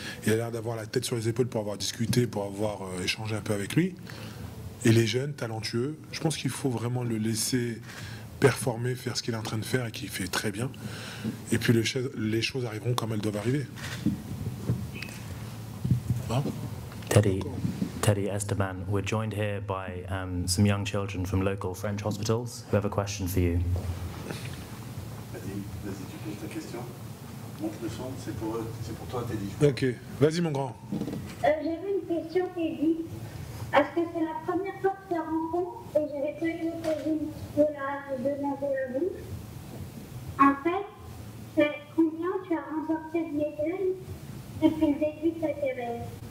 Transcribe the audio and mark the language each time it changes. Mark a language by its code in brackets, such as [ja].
[fr] Il a l'air d'avoir la tête sur les épaules pour avoir discuté, pour avoir échangé un peu avec lui. Et les jeunes, talentueux, je pense qu'il faut vraiment le laisser performer, faire ce qu'il est en train de faire, et qu'il fait très bien. Et puis les choses arriveront comme elles doivent arriver. Hein? [en] Teddy Esteban, we're joined here by some young children from local French hospitals who have a question for you. [fr] Vas-y, tu poses ta question. Montre le son, c'est pour toi, Teddy. Ok, vas-y mon grand. J'avais une question, Teddy. Est-ce que c'est la première fois que tu rencontres, et j'avais pas eu l'occasion de la demander à vous? En fait, c'est combien tu as remporté de médailles depuis le début de ta carrière?